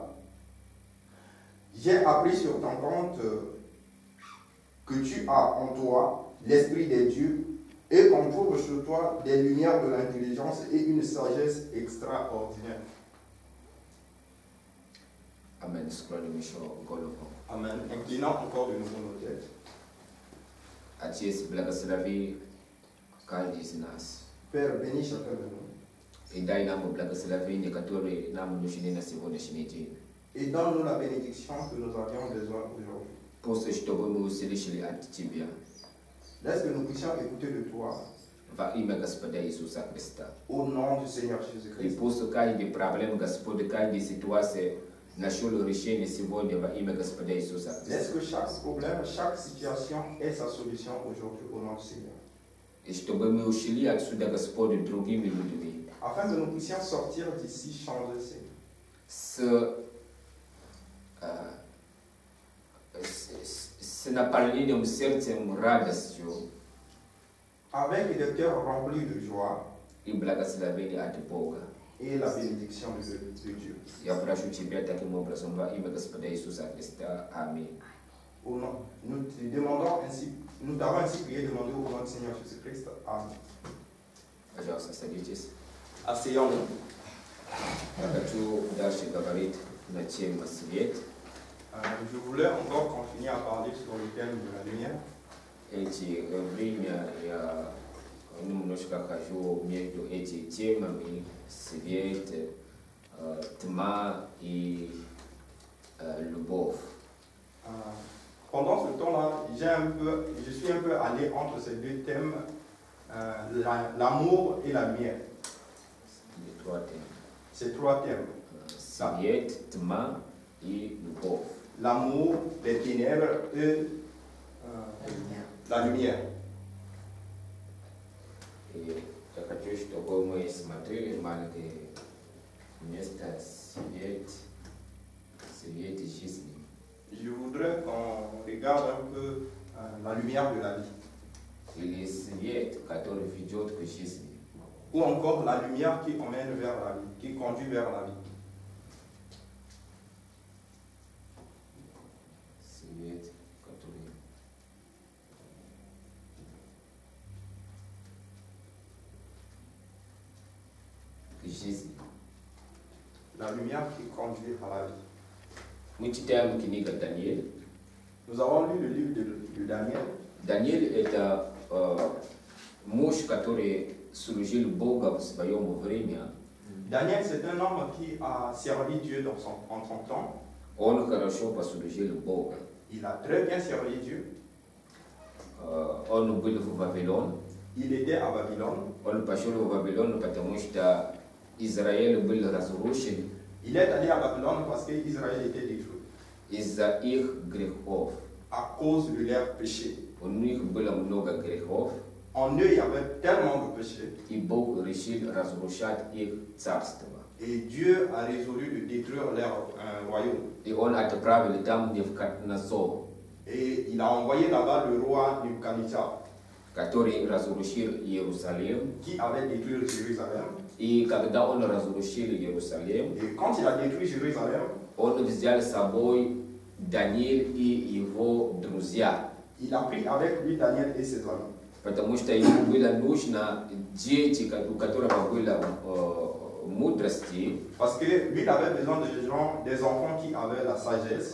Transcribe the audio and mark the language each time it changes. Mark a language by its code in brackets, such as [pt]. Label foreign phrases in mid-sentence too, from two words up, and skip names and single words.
[fr] J'ai appris sur ton compte que tu as en toi l'esprit des dieux et qu'on trouve sur toi des lumières de l'intelligence et une sagesse extraordinaire. » Amen. Amen. Inclinons encore de nouveau nos têtes. [ru] Acest благослови каждый из нас. [fr] Père, bénis chacun de nous. [ru] И дай нам благословение, которое нам нужны на сегодняшний день. [fr] Et donne-nous la bénédiction que nous avions besoin aujourd'hui. [ru] Просто чтобы мы услышали от Тебя. [fr] Laisse que nous puissions écouter de toi. [ru] Во имя Господа Иисуса Христа. [fr] Au nom du Seigneur [ru] И [fr] Jésus-Christ. [ru] пусть каждый проблем, Господь, каждая ситуация нашел решение сегодня во имя Господа Иисуса [fr] Laisse [ru] Христа. [fr] que chaque problème, chaque situation ait sa solution aujourd'hui au nom du Seigneur. [ru] И чтобы мы ушли отсюда, Господь, другими людьми. [fr] Afin que nous puissions sortir d'ici changés, Seigneur. [ru] С наполнением сердцем радостью [fr] Avec des cœurs remplis de joie [ru] и благословением от Бога. [fr] et la bénédiction de Dieu. [ru] Я прошу Тебя таким образом во имя Господа Иисуса Христа. Аминь. [fr] Au nom, nous t'avons ainsi prié, demandé au nom du Seigneur Jésus-Christ. Amen. [ru] Пожалуйста, садитесь. [fr] Asseyons-nous. [ru] Я хочу дальше говорить на тему свет. [fr] Je voulais encore continuer à parler sur le thème de la lumière. [ru] Эти время я немножко хожу между этими темами свет, тьма и любовь. [fr] Pendant ce temps-là, je suis un peu allé entre ces deux thèmes, l'amour et la lumière. Les trois thèmes. Ces trois thèmes. [ru] Свет, тьма и любовь. [fr] L'amour, les ténèbres et la lumière. [ru] И я хочу, чтобы мы смотрели маленькое место свет жизни. [fr] Je voudrais qu'on regarde un peu la lumière de la vie. [ru] Или свет, который ведет к жизни. [fr] Ou encore la lumière qui emmène vers la vie, qui conduit vers la vie. [ru] Свет, который к жизни. [fr] La lumière qui conduit à la vie. [ru] Мы читаем книгу Даниил. [fr] Nous avons lu le livre de Daniel. [ru] Даниил – это муж, который служил Богу в своем время. [fr] Daniel, c'est un homme qui a servi Dieu en son temps. [ru] Он хорошо послужил Богу. [fr] Il a très bien servi Dieu. [ru] Он был в Вавилон. [fr] Il était à Babylone. [ru] Он пошел в Вавилон, потому что Израиль был разрушен [fr] Il est allé à Babylone parce qu'Israël était détruit. [ru] из-за их грехов. [fr] À cause de leurs péchés. [ru] У них было много грехов, [fr] En eux, il y avait tellement de péchés. [ru] и Бог решил разрушать их царство. [fr] Et Dieu a résolu de détruire leur royaume. [ru] И он отправил там Навуходоносор, [fr] Et il a envoyé là-bas le roi Nebuchadnezzar, [ru] который разрушил Иерусалим. [fr] qui avait détruit Jérusalem. [ru] И когда он разрушил Иерусалим, [fr] Et quand il a détruit Jérusalem, [ru] он взял с собой Даниил и его друзья, [fr] il a pris avec lui Daniel et ses amis. [ru] потому что ему было нужно дети, у которого было мудрости, [fr] Parce que lui, il avait besoin de gens, des enfants qui avaient la sagesse,